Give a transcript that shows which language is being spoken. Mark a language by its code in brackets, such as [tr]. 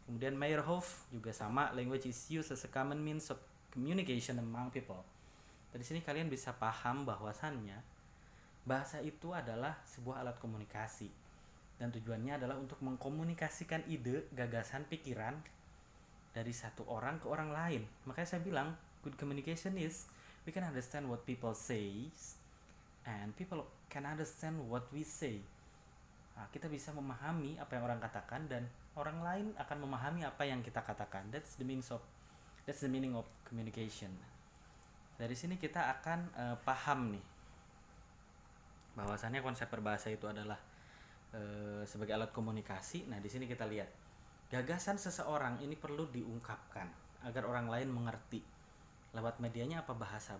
[id] Kemudian Meyerhoff juga sama, [en] language is used as a common means of communication among people. [id] Dari sini kalian bisa paham bahwasannya bahasa itu adalah sebuah alat komunikasi dan tujuannya adalah untuk mengkomunikasikan ide, gagasan, pikiran dari satu orang ke orang lain. Makanya saya bilang [en] good communication is we can understand what people say and people can understand what we say. [id] Nah, kita bisa memahami apa yang orang katakan dan orang lain akan memahami apa yang kita katakan. [en] That's the meaning of communication. [id] Dari sini kita akan paham nih bahwasannya konsep berbahasa itu adalah sebagai alat komunikasi. Nah, di sini kita lihat gagasan seseorang ini perlu diungkapkan agar orang lain mengerti. Lewat medianya apa? Bahasa.